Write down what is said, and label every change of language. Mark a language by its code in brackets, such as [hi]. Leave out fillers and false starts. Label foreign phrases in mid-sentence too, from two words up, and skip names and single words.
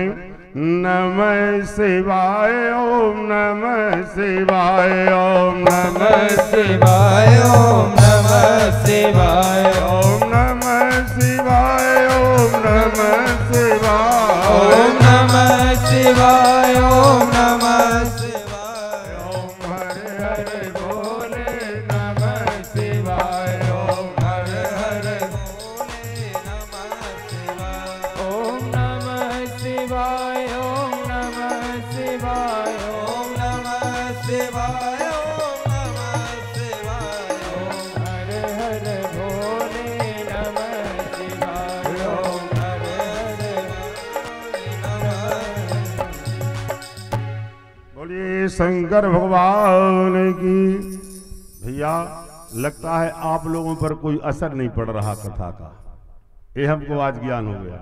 [sa] नमः शिवाय ओम नमः शिवाय ओम नमः शिवाय ओम नमः शिवाय ओम नमः शिवाय ओम नमः शिवाय ओम नमः शिवाय ओम नमः शिवाय ओम हरे हरे बोले नमः शिवाय ओम हरे हरे बोले नमः शिवाय ओम नमः शिवाय ओम नमः शिवाय ओम नमः शिवाय ओम नमः शिवाय ओम हरे हरे भोले नमः शिवाय ओम हरे हरे [hi] बोलिए शंकर भगवान की। भैया लगता है आप लोगों पर कोई असर नहीं पड़ रहा कथा का, ये हमको आज ज्ञान हो गया।